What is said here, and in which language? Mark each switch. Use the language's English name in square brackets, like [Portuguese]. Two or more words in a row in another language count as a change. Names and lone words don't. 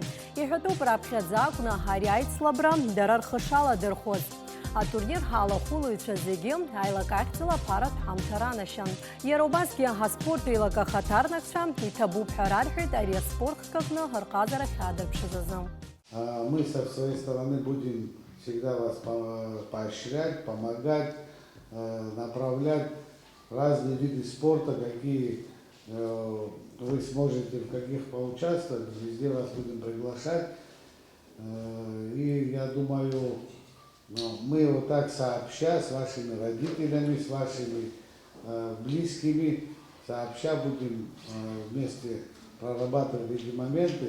[Abkhazian] Иҳәатәуп раԥхьаӡа акәны ари аицлабра дара рхы шаладырхәоз. Атурнир ҳалахәылаҩцәа зегьы аилак ахьӡала аԥаратә ҳамҭа ранашьан. Иара убасгьы аспорт еилак ахаҭарнакцәа иҭабуп ҳәа рарҳәеит ари аспорт аҟны ҳарҟазара ахьаадырԥшыз азы. [Russian] Мы со своей стороны будем всегда вас поощрять, помогать, направлять разные виды спорта, какие вы сможете в каких поучаствовать, везде вас будем приглашать. И я думаю, мы вот так сообща с вашими родителями, с вашими близкими, сообща будем вместе прорабатывать эти моменты.